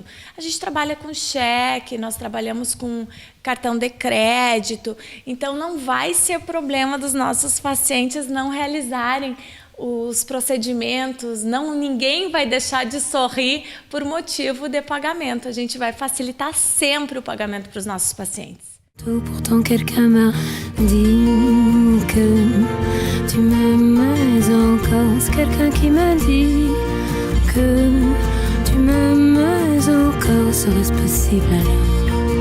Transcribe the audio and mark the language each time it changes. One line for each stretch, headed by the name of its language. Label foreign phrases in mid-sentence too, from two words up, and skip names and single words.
Portuguese: A gente trabalha com cheque, nós trabalhamos com cartão de crédito. Então, não vai ser problema dos nossos pacientes não realizarem os procedimentos, ninguém vai deixar de sorrir por motivo de pagamento. A gente vai facilitar sempre o pagamento para os nossos pacientes.
French: Pourtant quelqu'un m'a dit que tu m'aimes encore. C'est quelqu'un qui m'a dit que tu m'aimes encore serait-ce possible alors?